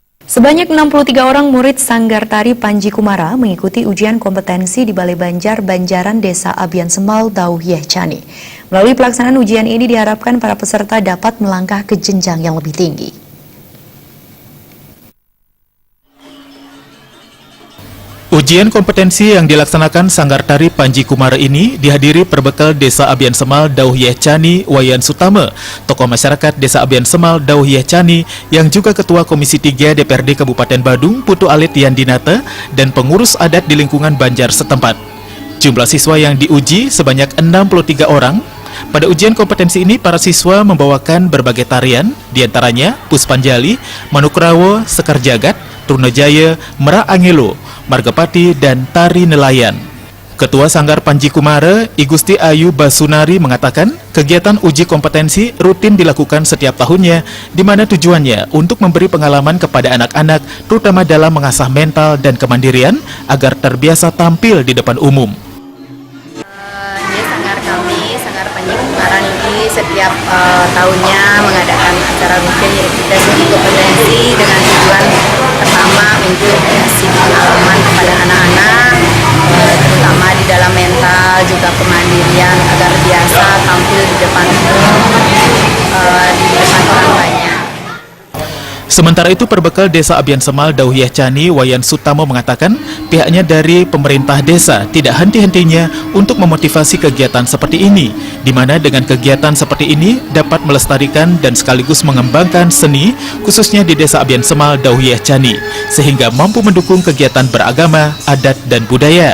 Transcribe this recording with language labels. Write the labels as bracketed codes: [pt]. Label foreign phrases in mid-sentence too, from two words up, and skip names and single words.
[id] Sebanyak 63 orang murid Sanggar Tari Panji Kumara mengikuti ujian kompetensi di Balai Banjar Banjaran Desa Abian Semal, Dauh Yeh Chani. Melalui pelaksanaan ujian ini diharapkan para peserta dapat melangkah ke jenjang yang lebih tinggi. Ujian kompetensi yang dilaksanakan Sanggar Tari Panji Kumara ini dihadiri perbekal Desa Abian Semal, Dauh Yeh Chani, Wayan Sutama, tokoh masyarakat Desa Abian Semal, Dauh Yeh Chani, yang juga Ketua Komisi 3 DPRD Kabupaten Badung, Putu Alit Yandinata, dan pengurus adat di lingkungan Banjar setempat. Jumlah siswa yang diuji sebanyak 63 orang. Pada ujian kompetensi ini, para siswa membawakan berbagai tarian, diantaranya Puspanjali, Manukrawo, Sekar Jagat, Trunajaya, Merak Angelo, Margapati, dan Tari Nelayan. Ketua Sanggar Panji Kumara, I Gusti Ayu Basunari mengatakan, kegiatan uji kompetensi rutin dilakukan setiap tahunnya, di mana tujuannya untuk memberi pengalaman kepada anak-anak, terutama dalam mengasah mental dan kemandirian, agar terbiasa tampil di depan umum. Sanggar kami, Sanggar Panji Kumara ini setiap tahunnya mengadakan acara rutin yaitu tes uji kompetensi dengan tujuan pertama untuk kasih pengalaman kepada anak-anak, terutama di dalam mental juga kemandirian agar biasa tampil di depan umum, di depan orang banyak. Sementara itu, perbekal Desa Abian Semal, Dauh Yeh Chani, Wayan Sutama mengatakan pihaknya dari pemerintah desa tidak henti-hentinya untuk memotivasi kegiatan seperti ini, di mana dengan kegiatan seperti ini dapat melestarikan dan sekaligus mengembangkan seni, khususnya di Desa Abian Semal, Dauh Yeh Chani, sehingga mampu mendukung kegiatan beragama, adat, dan budaya.